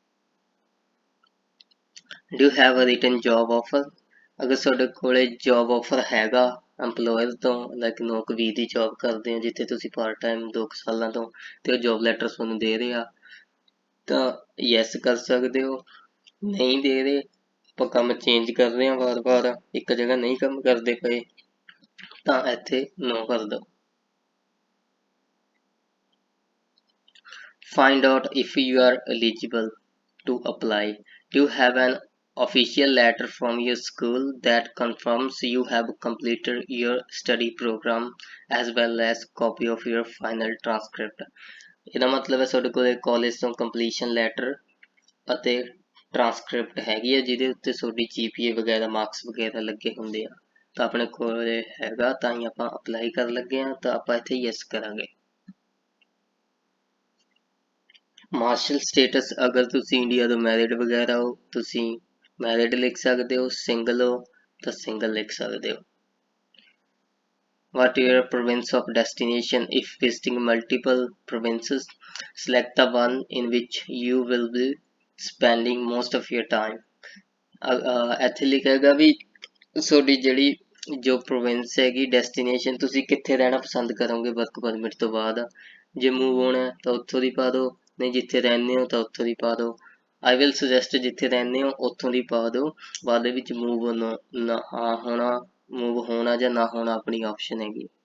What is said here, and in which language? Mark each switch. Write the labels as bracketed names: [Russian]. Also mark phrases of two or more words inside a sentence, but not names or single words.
[English] do have a written job offer, [Punjabi] ਅਗਰ ਤੁਹਾਡੇ ਕੋਲੇ [English] job offer [Punjabi] ਹੈਗਾ ਐਮਪਲੋਇਰ ਤੋਂ, ਲਾਈਕ ਨੌਕਰੀ ਦੀ ਜੋਬ ਕਰਦੇ ਹੋ ਜਿੱਥੇ ਤੁਸੀਂ [English] part time [Punjabi] 2 ਸਾਲਾਂ ਤੋਂ ਤੇ ਉਹ [English] job letter [Punjabi] ਤੁਹਾਨੂੰ ਦੇ ਰਹੇ ਆ ਤਾਂ ਯੈਸ ਕਰ ਸਕਦੇ ਹੋ, ਨਹੀਂ ਦੇ ਰਹੇ ਆਪਾਂ ਕੰਮ ਚੇਂਜ ਕਰ ਰਹੇ ਹਾਂ ਵਾਰ-ਵਾਰ, ਇੱਕ ਜਗ੍ਹਾ ਨਹੀਂ ਕੰਮ ਕਰਦੇ ਪਏ ਤਾਂ ਇੱਥੇ ਨੋ ਕਰ ਦਿਓ। [English] Find out if you are eligible to apply, do you have an official letter from your school that confirms you have completed your study program as well as copy of your final transcript। [Punjabi] ਇਹਦਾ ਮਤਲਬ ਹੈ ਤੁਹਾਡੇ ਕੋਲ ਕਾਲਜ ਤੋਂ [English] completion letter [Punjabi] ਅਤੇ ਟ੍ਰਾਂਸਕ੍ਰਿਪਟ ਹੈਗੀ ਹੈ ਜਿਹਦੇ ਉੱਤੇ ਤੁਹਾਡੀ GPA ਵਗੈਰਾ ਮਾਰਕਸ ਵਗੈਰਾ ਲੱਗੇ ਹੁੰਦੇ ਆ। ਤਾਂ ਆਪਣੇ ਕੋਲ ਹੈਗਾ ਤਾਂ ਹੀ ਆਪਾਂ ਅਪਲਾਈ ਕਰਨ ਲੱਗੇ ਹਾਂ, ਤਾਂ ਆਪਾਂ ਇੱਥੇ ਯੈਸ ਕਰਾਂਗੇ। [English] marital status, [Punjabi] ਅਗਰ ਤੁਸੀਂ ਇੰਡੀਆ ਤੋਂ ਮੈਰਿਡ ਵਗੈਰਾ ਹੋ ਤੁਸੀਂ ਮੈਰਿਡ ਲਿਖ ਸਕਦੇ ਹੋ, ਸਿੰਗਲ ਹੋ ਤਾਂ ਸਿੰਗਲ ਲਿਖ ਸਕਦੇ ਹੋ। [English] What your province of destination? If visiting multiple provinces, select the one in which you will be spending most of your time। [Punjabi] ਇੱਥੇ ਲਿਖੇਗਾ ਵੀ ਤੁਹਾਡੀ ਜਿਹੜੀ ਜੋ ਪ੍ਰੋਵਿੰਸ ਹੈਗੀ ਡੈਸਟੀਨੇਸ਼ਨ ਤੁਸੀਂ ਕਿੱਥੇ ਰਹਿਣਾ ਪਸੰਦ ਕਰੋਗੇ [English] work permit [Punjabi] ਤੋਂ ਬਾਅਦ। ਜੇ ਮੂਵ ਹੋਣਾ ਤਾਂ ਉੱਥੋਂ ਦੀ ਪਾ ਦਿਓ, ਨਹੀਂ ਜਿੱਥੇ ਰਹਿੰਦੇ ਹੋ ਤਾਂ ਉੱਥੋਂ ਦੀ ਪਾ ਦਿਓ। [English] I will suggest [Punjabi] ਜਿੱਥੇ ਰਹਿੰਦੇ ਹੋ ਉੱਥੋਂ ਦੀ ਪਾ ਦਿਓ, ਬਾਅਦ ਦੇ ਵਿੱਚ ਮੂਵ ਨਾ ਹੋਣਾ, ਮੂਵ ਹੋਣਾ ਜਾਂ ਨਾ ਹੋਣਾ ਆਪਣੀ ਆਪਸ਼ਨ ਹੈਗੀ।